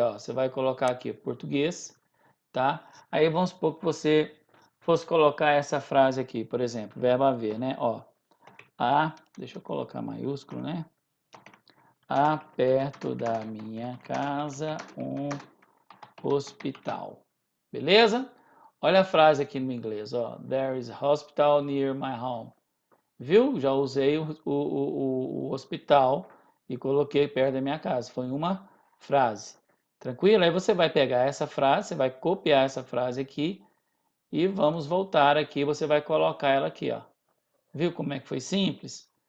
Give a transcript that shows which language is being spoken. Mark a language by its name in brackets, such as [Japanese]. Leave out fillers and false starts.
[Portuguese] Ó, você vai colocar aqui português, tá? Aí vamos supor que você fosse colocar essa frase aqui, por exemplo, verbo haver, né? Ó, deixa eu colocar maiúsculo, né? Há perto da minha casa um hospital. Beleza? Olha a frase aqui no inglês, ó. [English] There is a hospital near my home. [Portuguese] Viu? Já usei o hospital e coloquei perto da minha casa. Foi uma frase. Tranquilo? Aí você vai pegar essa frase, você vai copiar essa frase aqui e vamos voltar aqui. Você vai colocar ela aqui, ó. Viu como é que foi simples?